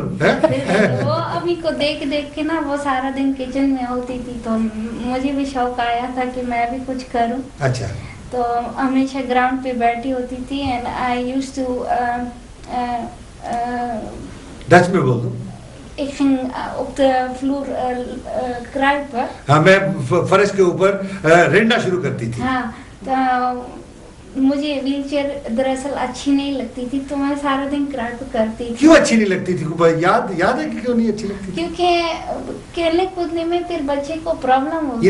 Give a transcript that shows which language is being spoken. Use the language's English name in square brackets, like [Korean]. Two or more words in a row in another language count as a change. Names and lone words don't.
[Hindi] वो अम्मी को देख के ना वो सारा दिन किचन में होती थी, तो मुझे भी शौक आया था कि मैं भी कुछ करूं। अच्छा। तो हमेशा ग्राउंड पे बैठी होती थी [English] and I used to [Hindi] डच में बोल दो। [Dutch] Ik ging op de vloer kruipen. [Hindi] हाँ, मैं फर्श के ऊपर रेंडा शुरू करती थी। हाँ, तो मुझे व्हीलचेयर दरअसल अच्छी नहीं लगती थी, तो मैं सारा दिन क्रैप करती थी। क्यों अच्छी नहीं लगती थी? याद है कि क्यों नहीं अच्छी लगती थी? क्योंकि खेलने कूदने में फिर बच्चे को प्रॉब्लम होती